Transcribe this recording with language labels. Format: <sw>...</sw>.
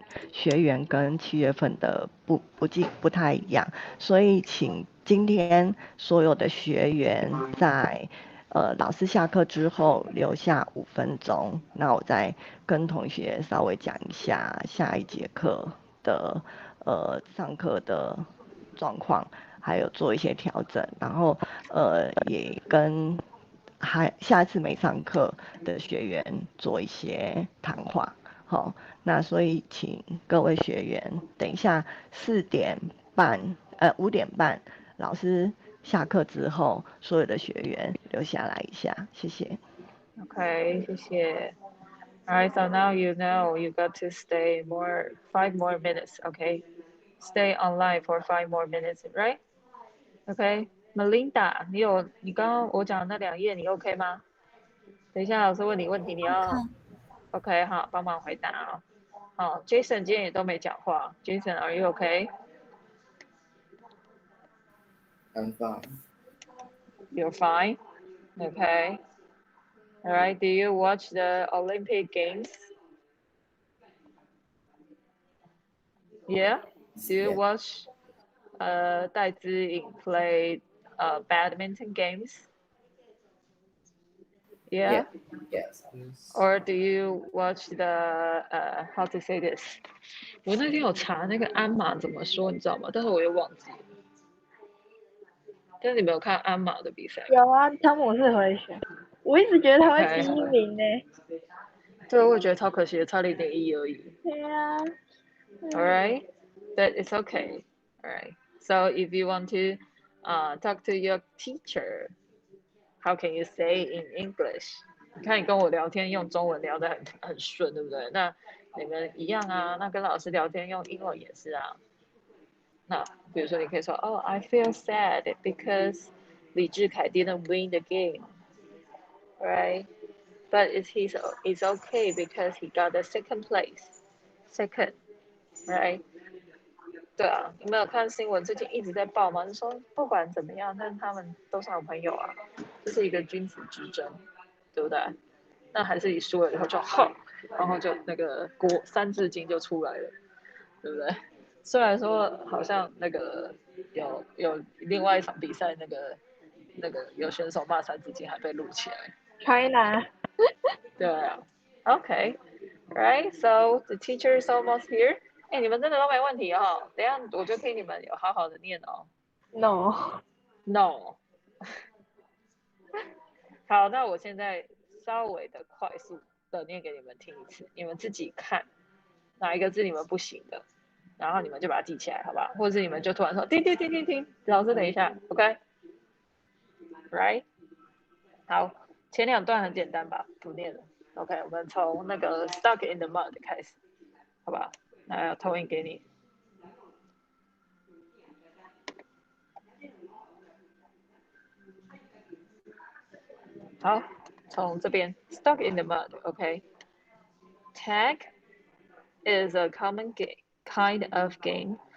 <zh>学员跟7月份的不太一样，所以请今天所有的学员在老师下课之后留下5分钟，那我再跟同学稍微讲一下下一节课的上课的状况，还有做一些调整，然后也跟下一次没上课的学员做一些谈话。好，那所以请各位学员等一下5点半老师下课之后，所有的学员留下来一下，谢谢。 Okay, 谢谢。</zh> <en>Alright, so now you know you got to stay 5 more minutes, okay? Stay online for 5 more minutes, right?</en> <zh>Okay, Melinda, 你刚刚我讲的那2页你 OK 吗？等一下老师问你问题，你要 OK 好，帮忙回答啊。好 ，Jason 今天也都没讲话。</zh> <en>Jason, are you okay? I'm fine. You're fine. Okay. All right. Do you watch the Olympic Games? Yeah. Do you watch Dai Ziying play badminton games? Yeah. Yes. Or do you watch the how to say this?</en> <zh>我那天有查那个鞍马怎么说，你知道吗？但是我又忘记了。但是你没有看鞍马的比赛？有啊，汤姆是回旋，我一直觉得他会第1名呢。对，我也觉得超可惜的，差0.1而已。对啊。</zh> <en>Alright, but it's okay. Alright. So if you want to talk to your teacher, how can you say in English?</en> <zh>你看你跟我聊天用中文聊得很顺，对不对？那你们一样啊，那跟老师聊天用英文也是啊。那比如说你可以说</zh> <en>I feel sad because 李智凯 didn't win the game, right? But it's okay because he got the second place. Second, right?</en> <zh>对啊，你们有看新闻最近一直在报吗？就说不管怎么样，但是他们都是好朋友啊，这是一个君子之争，对不对？那还是你输了以后就吼，然后就那个三字经就出来了，对不对？虽然说好像那个有另外一场比赛，那个有选手骂三字经还被录起来。</zh> <en>China.</en> <zh>对啊</zh> <en>，OK， right， so the teacher is almost here。</en> <zh>哎，你们真的都没问题哦，等一下我就听你们有好好的念哦。</zh> <en>No. No。</en> <zh>好，那我现在稍微的快速的念给你们听一次，你们自己看哪一个字你们不行的，然后你们就把它记起来，好不好？或者是你们就突然说停停停停停，老师等一下 ，</zh> <en>OK，right？</en> <zh>好，前两段很简单吧，不念了。 OK， 我们从那个</zh> <en>stuck in the mud</en> <zh>开始，好吧？那投影给你。好，从这边</zh> <en>stuck in the mud，OK。 Tag is a common kind of game.</en>